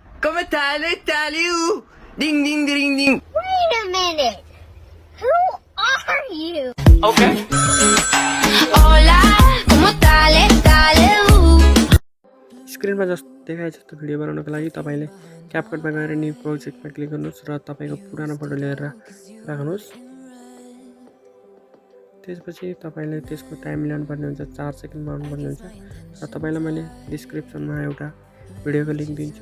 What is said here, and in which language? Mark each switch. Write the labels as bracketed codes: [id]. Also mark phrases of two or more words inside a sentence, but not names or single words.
[en] Come tale, ding ding ding ding. Wait a minute. Who are you? Okay. [es] Hola, ¿cómo tale? [ne] स्क्रिनमा जस्तो देखाए जस्तो भिडियो बनाउनको लागि तपाईले क्यापकटमा गएर [en] new projectमा [ne] क्लिक गर्नुहोस् र तपाईको पुरानो फोटो लिएर राख्नुहोस्। त्यसपछि तपाईले त्यसको टाइम मिलाउनु पर्ने हुन्छ, 4 सेकेन्ड बनाउनु पर्ने हुन्छ र तपाईलाई मैले डिस्क्रिप्सनमा एउटा भिडियोको लिंक दिन्छु।